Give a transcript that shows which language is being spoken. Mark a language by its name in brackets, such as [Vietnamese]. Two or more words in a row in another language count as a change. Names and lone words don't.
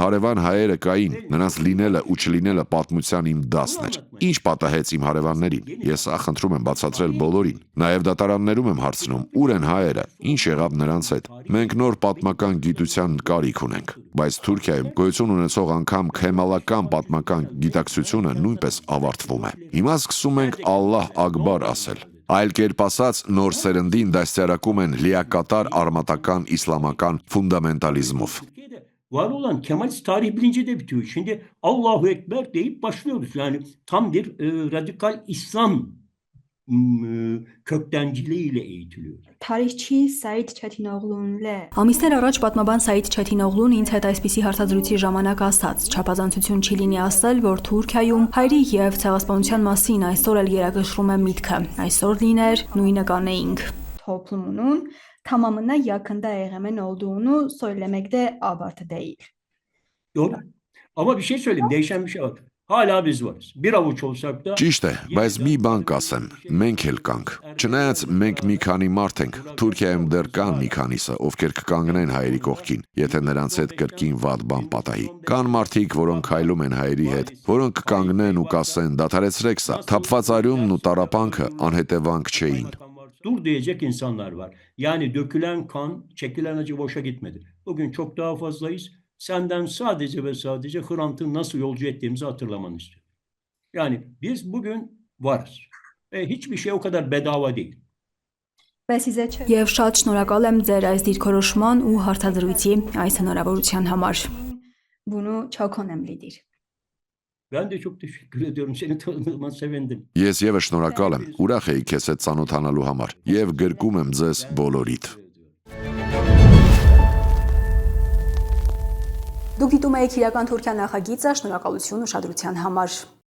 [Armenian] հարևան հայերը կային, նրանց լինելը ու չլինելը պատմության իմ դասն էր։ Ինչ պատահեց իմ հարևաններին, ես խնդրում եմ բացատրել բոլորին, նաև դատարաններում եմ հարցնում, ուր են հայերը, ինչ եղավ նրանց հետ։ Մենք նոր պատմական գիտության կարիք ունենք, բայց Թուրքիայում գոյություն ունեցող անգամ քեմալական պատմական գիտակցությունը նույնպես ավարտվում է։ Հիմա սկսում ենք [Arabic] الله أكبر [Armenian] ասել։ Այլ կերպ ասած, նոր սերնդին դաստիարակում են լիակատար արմատական իսլամական ֆունդամենտալիզմով։ [Turkish] Var olan Kemalist tarih bilinci de bitiyor. Şimdi [Arabic] الله أكبر [Turkish] deyip başlıyoruz. Yani tam bir radikal İslam köktenciliğiyle eğitiliyor. Tarihçi Said Çetinoğlu'nun [Armenian] Ամիսներ առաջ պատմաբան Սայիդ Չեթինօղլուն ինձ հետ այսպիսի հարցազրույցի ժամանակ ասաց. չափազանցություն չի լինի ասել, որ Թուրքիայում հայերի եւ ցեղասպանության մասին այսօր էլ երակշռում է միտքը։ Այսօր լիներ նույնը կանեինք։ [Turkish] toplumunun tamamına yakında egemen olduğunu söylemek de abartı değil. Doğru. Ama bir şey söyleyeyim, değişen bir şey var. Hala biz varız. Bir avuç olsak da [Armenian] Ճիշտ է, բայց մի բան կասեմ, մենք էլ կանք։ Չնայած մենք մի քանի մարդ ենք, Թուրքիայում դեռ կան մի քանիսը, ովքեր կկանգնեն հայերի կողքին, եթե նրանց հետ կրկին վատ բան պատահի։ Կան մարդիկ, որոնք քայլում են հայերի հետ, որոնք կկանգնեն ու կասեն՝ դադարեցրեք սա։ Թափված արյունն ու տառապանքը անհետևանք չէին։ [Turkish] dur diyecek insanlar var. Yani dökülen kan, çekilen acı boşa gitmedi. Bugün çok daha fazlayız. Senden sadece ve sadece Hrant'ı nasıl yolcu ettiğimizi hatırlamanı istiyorum. Yani biz bugün varız. Ve hiçbir şey o kadar bedava değil. [Armenian] Եվ շատ շնորհակալ եմ ձեր այս դիրքորոշման ու հարցազրույցի այս հնարավորության համար։ [Turkish] Bunu çok önemlidir. Ben de çok teşekkür ediyorum. Seni tanıdığıma sevindim. [Armenian] Ես եւս շնորհակալ եմ, ուրախ էի քեզ հետ ծանոթանալու համար եւ գրկում եմ ձեզ բոլորիդ։ Դուք դիտում եք իրական Թուրքիա նախագիծը, շնորհակալություն ուշադրության համար։